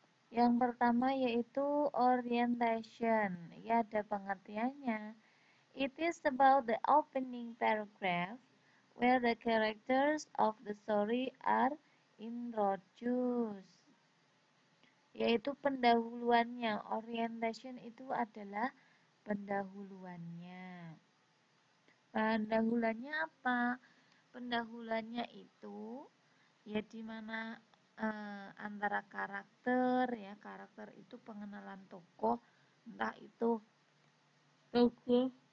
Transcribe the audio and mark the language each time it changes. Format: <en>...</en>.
<id>yang pertama yaitu orientation. Ya, ada pengertiannya.</id> <en>It is about the opening paragraph where the characters of the story are introduced.</en> <id>Yaitu pendahuluannya. Orientation itu adalah pendahuluannya. Pendahuluannya apa? Pendahuluannya itu ya dimana antara karakter ya, karakter itu pengenalan tokoh, entah itu tokoh</id>